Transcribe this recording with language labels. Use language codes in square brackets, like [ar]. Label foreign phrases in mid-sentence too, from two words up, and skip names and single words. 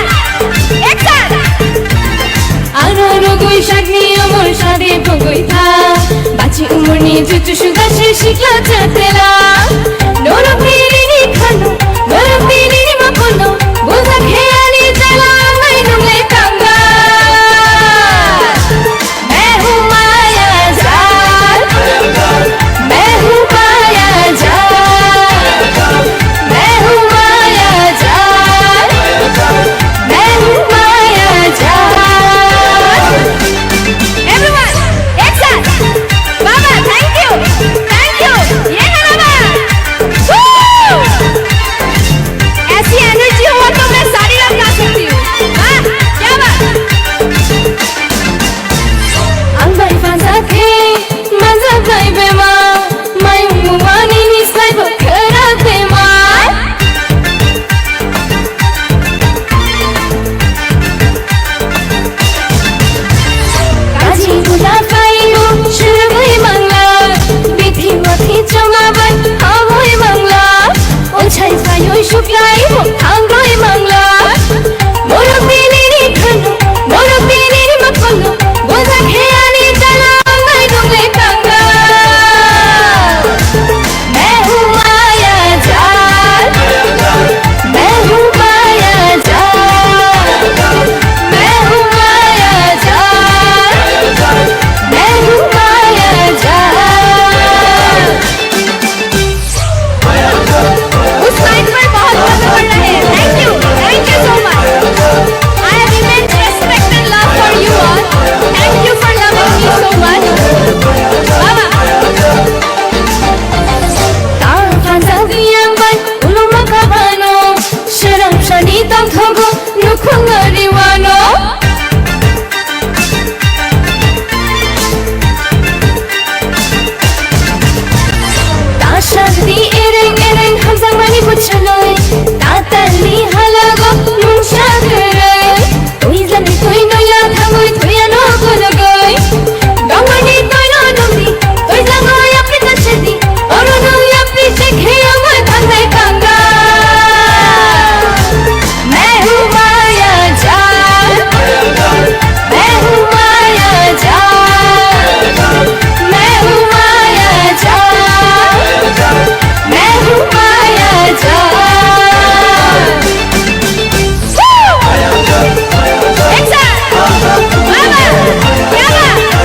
[trp] Ek saath Aro goi shakni amor shade bhogoi tha Bachi umur ni jutu shuga she shikla chatela Noro piri ni khano Noro piri ni makono Boza kheyali jala ngai nungle kanga [hi] मैं हूँ मायाजाल मैं हूँ मायाजाल मैं हूँ मायाजाल मैं हूँ मायाजाल Everyone, एक साथ बाबा [en] thank you [hi] ये है बाबा ऐसी एनर्जी हो तो मैं सारी रात गा सकती हूँ हाँ क्या बात [trp] Angbai fazake mazakai bema mai umani ni sai bwkhaktwi ma Kaji pula kaibo shurgoi mangla bithi wathi chongaban hawoi mangla ochai sayoi shuklai bo thangoi mangla moro pini ni khano moro pini ni makono boza kheyani jala ngai nungle kanga [hi] मैं हूँ मायाजाल मैं हूँ मायाजाल मैं हूँ मायाजाल मैं हूँ मायाजाल उस लाइन पर बहुत मजा पड़ रहा है [en] thank you so much I have immense respect and love for you all thank you for loving me so much Baba [trp] Tang fanzagi yang ban ulum makabano Sharam shani tam thogo nukhungari wano Ta shakti ereng hamzang mani puchaloi Ta tali halago mungsha karai Tui zani tui no ya thangoi tui ano kolagoi Dongani tui no dongdi tui zangoi apni tachedi Oro no ya piche kheyam moi thangdai kanga [hi] मैं हूँ मायाजाल मैं हूँ मायाजाल मैं हूँ मायाजाल मैं हूँ मायाजाल एक साथ बाबा क्या बात